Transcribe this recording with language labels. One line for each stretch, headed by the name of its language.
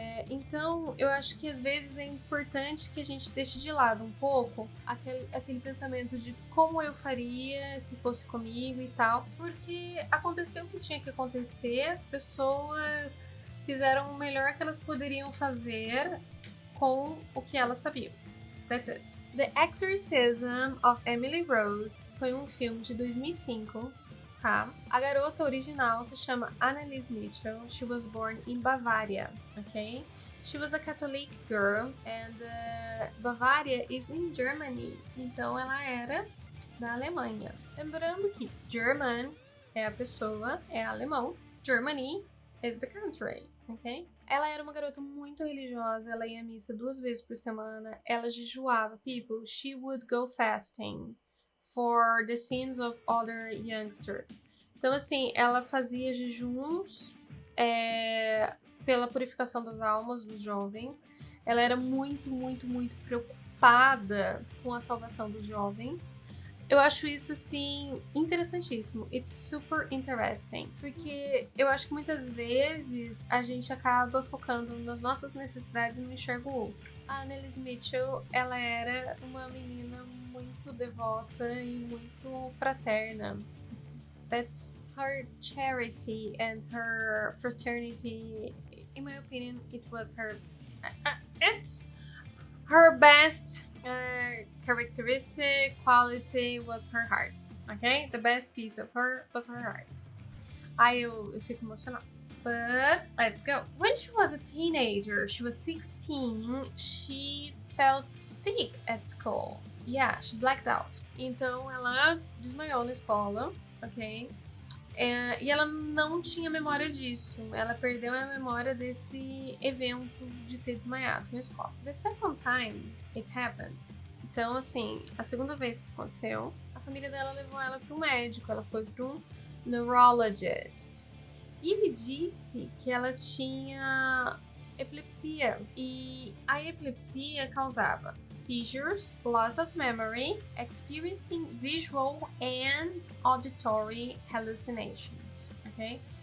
Portuguese: Então, eu acho que às vezes é importante que a gente deixe de lado um pouco aquele pensamento de como eu faria se fosse comigo e tal, porque aconteceu o que tinha que acontecer, as pessoas fizeram o melhor que elas poderiam fazer com o que elas sabiam.
English: That's it.
Portuguese: The Exorcism of Emily Rose foi um filme de 2005. Tá? A garota original se chama Annalise Mitchell.
English: She was born in Bavaria, okay? She was a Catholic girl and Bavaria is in Germany.
Portuguese: Então ela era da Alemanha. Lembrando que German é a pessoa, é alemão.
English: Germany is the country, ok?
Portuguese: Ela era uma garota muito religiosa, ela ia à missa 2 vezes por semana, ela jejuava.
English: People, she would go fasting for the sins of other youngsters.
Portuguese: Então, assim, ela fazia jejuns pela purificação das almas dos jovens. Ela era muito preocupada com a salvação dos jovens. Eu acho isso, assim, interessantíssimo.
English: It's super interesting.
Portuguese: Porque eu acho que muitas vezes a gente acaba focando nas nossas necessidades e não enxerga o outro. A Annalise Mitchell, ela era uma menina muito devota e muito fraterna.
English: That's her charity and her fraternity. In my opinion, it was it's her best characteristic quality was her heart, okay? The best piece of her was her heart.
Portuguese: Eu fico emocionada.
English: But let's go. When she was a teenager, she was 16, she felt sick at school. Yeah, she blacked out.
Portuguese: Então ela desmaiou na escola, ok? E ela não tinha memória disso. Ela perdeu a memória desse evento de ter desmaiado na escola. The second time it happened. Então, assim, a segunda vez que aconteceu, a família dela levou ela para um médico. Ela foi para um neurologist. E ele disse que ela tinha epilepsia. E a epilepsia causava
English: seizures, loss of memory, experiencing visual and auditory hallucinations,
Portuguese: ok?